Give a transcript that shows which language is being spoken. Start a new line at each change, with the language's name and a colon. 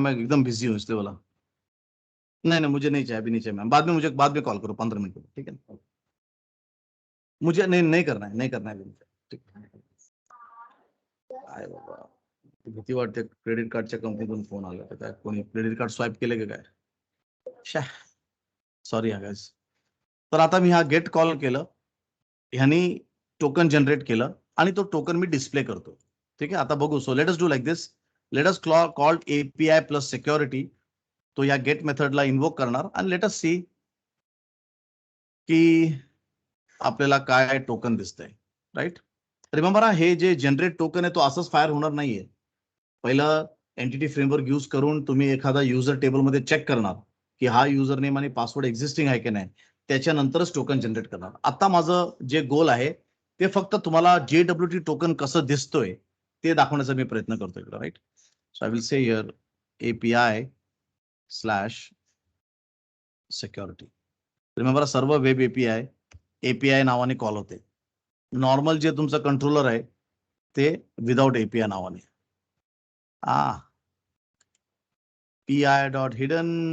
Hindi: मैं एकदम बिजी हूँ इसलिए बोला. नहीं नहीं, मुझे नहीं चाहिए, अभी नहीं चाहिए मैम. बाद में कॉल करो 15 मिनट में, ठीक है ना? मुझे नहीं नहीं करना है, नहीं करना है अभी मुझे.
Marathi: ठीक है. काय बाबा, भीती वाटते. क्रेडिट कार्डच्या कंपनीतून फोन आला तर काय, कोणी क्रेडिट कार्ड स्वाईप केले का काय? सॉरी हा गाईज. तर आता मी हा गेट कॉल केलं, ह्यानी टोकन जनरेट केलं आणि तो टोकन मी डिस्प्ले करतो. ठीक आहे, आता बघू.
English: So let us do like this. Let us call API plus security.
Marathi: तो या गेट मेथडला इन्व्होक करणार आणि लेट अस सी की आपल्याला काय टोकन दिसतंय, राईट? रिमेंबर, हे जे जनरेट टोकन आहे तो असंच फायर होणार नाहीये. पहिलं एंटिटी फ्रेमवर्क यूज करून तुम्ही एखादा युजर टेबलमध्ये चेक करणार की हा युजर नेम आणि पासवर्ड एक्झिस्टिंग आहे की नाही, त्याच्यानंतरच टोकन जनरेट करणार. आता माझं जे गोल आहे ते फक्त तुम्हाला JWT टोकन कसं दिसतोय ते दाखवण्याचा मी प्रयत्न करतोय, right?
English: So I will say here API slash security.
Marathi: Remember, सर्व वेब API नावाने कॉल होते. नॉर्मल जे तुमचं कंट्रोलर आहे ते विदाउट API नावाने.
English: PI dot hidden.